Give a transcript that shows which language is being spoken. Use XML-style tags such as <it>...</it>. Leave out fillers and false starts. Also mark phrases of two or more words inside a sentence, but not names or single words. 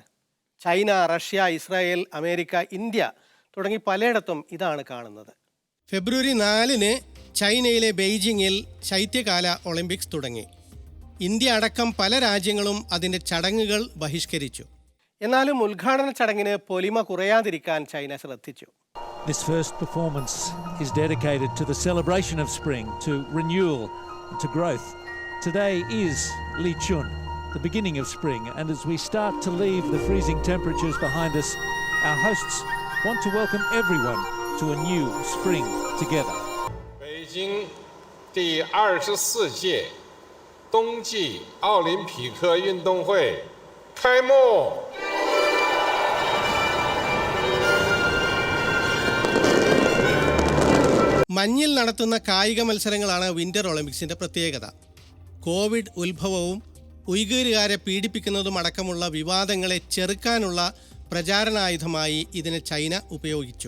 <ml>ചൈന, റഷ്യ, ഇസ്രായേൽ, അമേരിക്ക, ഇന്ത്യ തുടങ്ങി പലയിടത്തും ഇതാണ് കാണുന്നത്. ഫെബ്രുവരി 4-ന് ചൈനയിലെ ബെയ്ജിങ്ങിൽ ശൈത്യകാല ഒളിമ്പിക്സ് തുടങ്ങി. ഇന്ത്യ അടക്കം പല രാജ്യങ്ങളും അതിൻ്റെ ചടങ്ങുകൾ ബഹിഷ്കരിച്ചു. എന്നാലും ഉദ്ഘാടന ചടങ്ങിന് പൊലിമ കുറയാതിരിക്കാൻ ചൈന ശ്രദ്ധിച്ചു.</ml> <en>This first performance is dedicated to the celebration of spring, to renewal, to growth. Today is Li Chun, the beginning of spring, and as we start to leave the freezing temperatures behind us, our hosts want to welcome everyone to a new spring together.</en> <zh>北京第24届冬季奥林匹克运动会开幕。</zh> <ml>മഞ്ഞിൽ നടത്തുന്ന കായിക മത്സരങ്ങളാണ് വിന്റർ ഒളിമ്പിക്സിന്റെ പ്രത്യേകത. കോവിഡ് ഉത്ഭവവും ഉയ്ഗൂരുകാരെ പീഡിപ്പിക്കുന്നതും അടക്കമുള്ള വിവാദങ്ങളെ ചെറുക്കാനുള്ള പ്രചാരണായുധമായി ഇതിനെ ചൈന ഉപയോഗിച്ചു.</ml>